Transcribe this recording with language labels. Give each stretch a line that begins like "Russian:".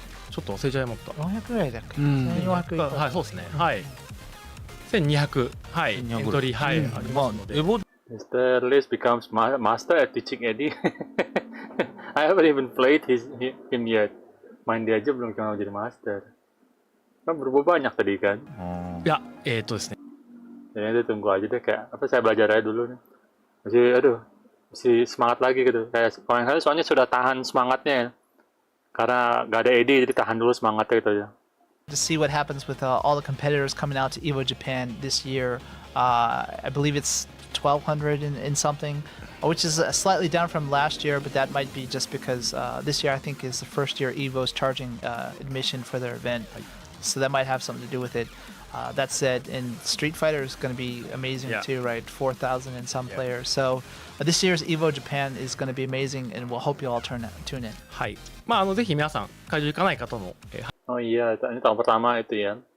Japanese: ちょっと忘れちゃいました。 400ぐらいだっけ。 1400はい、そうですね。はい。 1200、はい、エントリー、はい、ありますので。
English: Mr. Liz becomes master at teaching Eddy. I haven't even played him yet.
Indonesian: Main dia aja belum kenal jadi master. Kan berubah banyak tadi kan?
Japanese: いや、ですね。
Indonesian: Jadi itu tunggu aja deh, kayak apa saya belajar aja dulu nih. Masih semangat lagi gitu. Kayak kalau yang saya soalnya sudah tahan semangatnya ya. Karena gak ada Eddy jadi tahan dulu semangatnya gitu aja.
English: To see what happens with all the competitors coming out to Evo Japan this year. I believe it's 1,200 and something, which is slightly down from last year, but that might be just because this year I think is the first year Evo's charging admission for their event, so that might have something to do with it. That said, and Street Fighter is going to be amazing too, right? 4,000 and some players. So this year's Evo Japan is going to be amazing, and we'll hope you all tune in.
Japanese: はい。まあぜひ皆さん会場行かない方の。
Indonesian: Oh iya, ini tahun pertama itu ya.